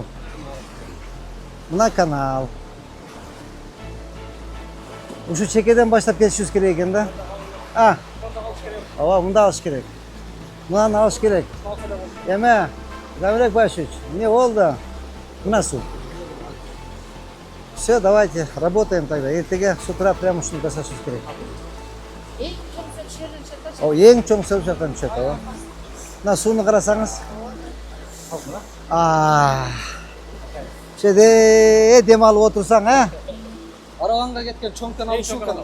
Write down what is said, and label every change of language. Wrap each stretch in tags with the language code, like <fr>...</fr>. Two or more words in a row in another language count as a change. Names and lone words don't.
<ky>Мына канал. Ушу чекеден баштап кетишибиз керек экен да. Ооба, мында алыш керек. Мынаны алыш керек. Эме, Замирек Башевич, мне болду. Мына суу.</ky> <ru>Все, давайте, работаем тогда.</ru> <ky>Эртеге</ky> <ru>с утра прямо</ru> <ky>ушуну жасашыбыз керек. Эң чоң жерден чыккан. Эң чоң сөл жактан түшөт, ооба. Мына сууну карасаңыз. Шеде дем алып отурсаң, а? Араланга кеткен чоң канал ушул канал.</ky>